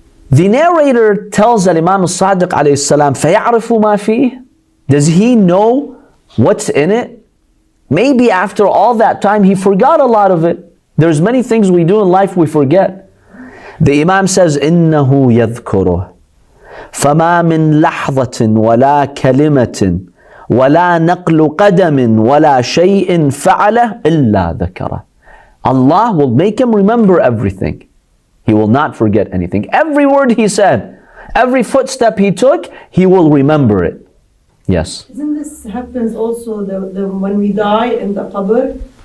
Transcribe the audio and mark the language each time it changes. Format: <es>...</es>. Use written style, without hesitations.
<en>The narrator tells Imam al-Sadiq alayhi salam,</en> <ar>فَيَعْرِفُ مَا فِيهِ.</ar> <en>Does he know what's in it? Maybe after all that time he forgot a lot of it. There's many things we do in life we forget. The Imam says,</en> <ar>إِنَّهُ يَذْكُرُهُ فَمَا مِنْ لَحْظَةٍ وَلَا كَلِمَةٍ وَلَا نَقْلُ قَدَمٍ وَلَا شَيْءٍ فَعَلَهُ إِلَّا ذَكَرَهُ.</ar> <en>Allah will make him remember everything. He will not forget anything. Every word he said, every footstep he took, he will remember it. Yes? Isn't this happens also when we die in the qabr?</en>